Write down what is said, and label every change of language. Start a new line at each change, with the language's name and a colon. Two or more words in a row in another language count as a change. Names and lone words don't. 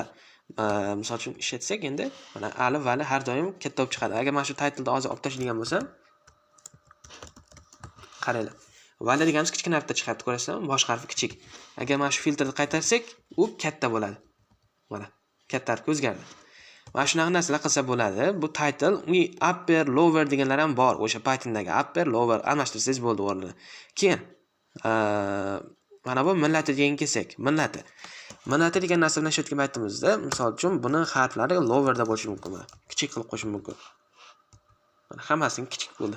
Uzbek: Misol uchun ishlatsak endi mana ali vali har doim katta bo'lib chiqadi. Agar mana shu titleda hozir olib tashlaydigan bo'lsam, qaranglar. Vali deganimiz kichkina harfda chiqadi, ko'rasizmi? Bosh harfi kichik. Agar mana shu filtrni qaytarsak, u katta bo'ladi. Mana, katta harfga o'zgardi. Mana shunaqa narsalar qilsa bo'ladi. Bu
English: title, upper, lower
Uzbek: deganlar ham bor. O'sha Pythondagi
English: upper, lower
Uzbek: almashtirsangiz bo'ldi o'rnini. Keyin mana bu millati degan kelsak, millati. Millati degan narsa bilan ishlatgan paytimizda, misol uchun buni harflari lower da bo'lishi mumkin. Kichik qilib qo'yish mumkin. Mana hammasining kichik bo'ldi.